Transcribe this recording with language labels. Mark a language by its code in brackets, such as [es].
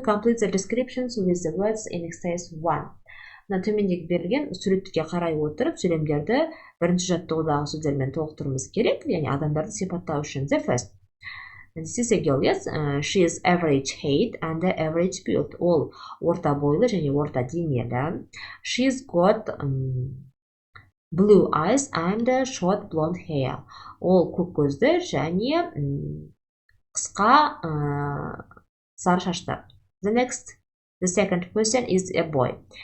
[en] Complete the descriptions with the words in exercise 1. [kk] Төмендегі берілген суретке қарай отырып, сөйлемдерді бірінші жаттығудағы сөздермен толықтыруымыз керек, яғни адамдарды сипаттау үшін. [en] The first. This is a girl, yes. She is average height and average build. [kk] Ол орта бойлы және орта денелі. [en] She's got blue eyes and short blonde hair. [kk] Ол көк көзді және қысқа сары шашты. [en] The second person is a boy.